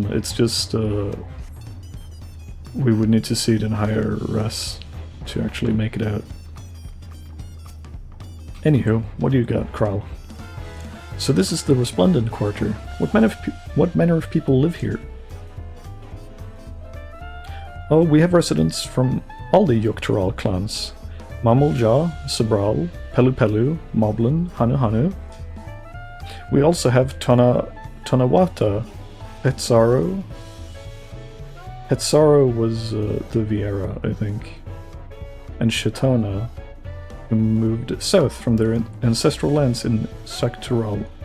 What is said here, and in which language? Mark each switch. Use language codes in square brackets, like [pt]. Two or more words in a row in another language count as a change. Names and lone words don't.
[en] It's just we would need to see it in higher res to actually make it out. Anywho, what do you got, Kral? So this is the Resplendent Quarter. What manner of people live here? Oh, we have residents from all the Urqopacha clans. Mamulja, Sabral, Pelu Pelu, Moblin, Hanu Hanu. We also have Tonawata, Petsaro. Petsaro was the Vieira, I think. And Shatona, who moved south from their ancestral lands in Saktural.